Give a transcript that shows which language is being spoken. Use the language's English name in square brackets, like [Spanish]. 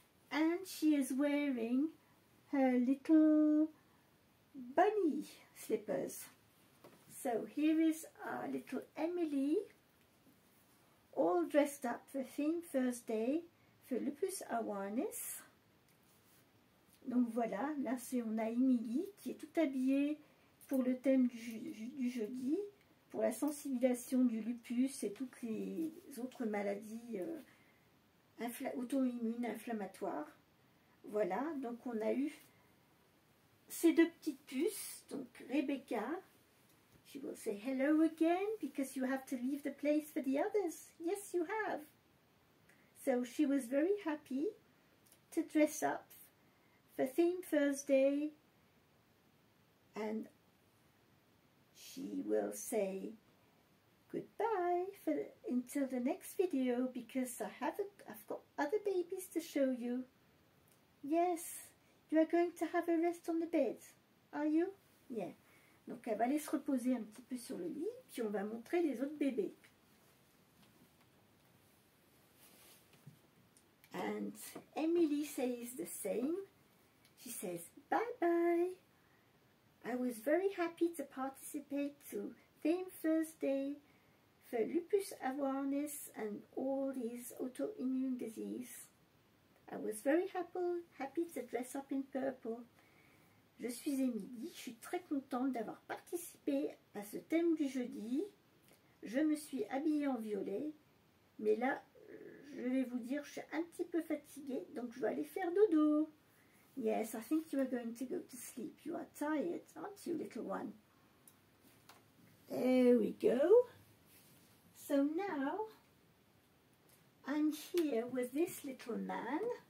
[English] And she is wearing her little bunny slippers. So here is our little Emily, all dressed up for Theme Thursday for Lupus Awareness. [French] Donc voilà, là on a Emily qui est toute habillée pour le thème du jeudi, pour la sensibilisation du lupus et toutes les autres maladies auto-immunes, inflammatoires. Voilà, donc on a eu ces deux petites puces, donc Rebecca. [English] She will say hello again because you have to leave the place for the others. Yes, you have. So she was very happy to dress up for Theme Thursday, and she will say goodbye until the next video because I've got other babies to show you. Yes, you are going to have a rest on the bed, are you? Yeah. [French] Donc elle va aller se reposer un petit peu sur le lit, puis on va montrer les autres bébés. [English] And Emily says the same. She says, bye-bye. I was very happy to participate to Theme Thursday for lupus awareness and all these autoimmune disease. I was very happy to dress up in purple. [French] Je suis Émilie, je suis très contente d'avoir participé à ce thème du jeudi. Je me suis habillée en violet, mais là, je vais vous dire, je suis un petit peu fatiguée, donc je vais aller faire dodo. [English] Yes, I think you are going to go to sleep. You are tired, aren't you, little one? There we go. So now, I'm here with this little man.